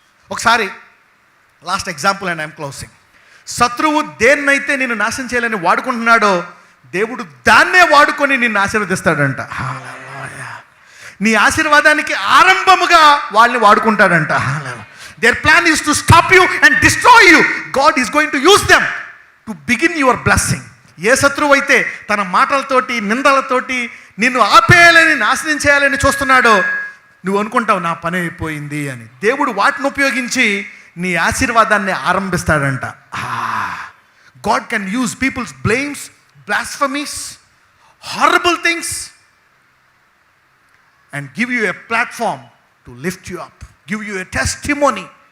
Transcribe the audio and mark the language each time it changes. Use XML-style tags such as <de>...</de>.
<te>ఒకసారి</te> <en>Last example and I'm closing.</en> <te>శత్రువు దేన్నైతే నేను నాశనం చేయాలని వాడుకుంటున్నాడో దేవుడు దాన్నే వాడుకొని నిన్ను ఆశీర్వదిస్తాడంట. హల్లెలూయా. నీ ఆశీర్వాదానికి ఆరంభముగా వాళ్ళని వాడుకుంటాడంట. హల్లెలూయా.</te> <en>Their plan is to stop you and destroy you. God is going to use them to begin your blessing.</en> <te>ఏ శత్రువు అయితే తన మాటలతోటి, నిందలతోటి నిన్ను ఆపేయాలని, నాశనం చేయాలని చూస్తున్నాడో నువ్వు అనుకుంటావు నా పని అయిపోయింది అని. దేవుడు వాటిని ఉపయోగించి నీ ఆశీర్వాదాన్ని ఆరంభిస్తాడంట.</te> <en>God can use people's blames, blasphemies, horrible things and give you a platform to lift you up, give you a testimony.</en>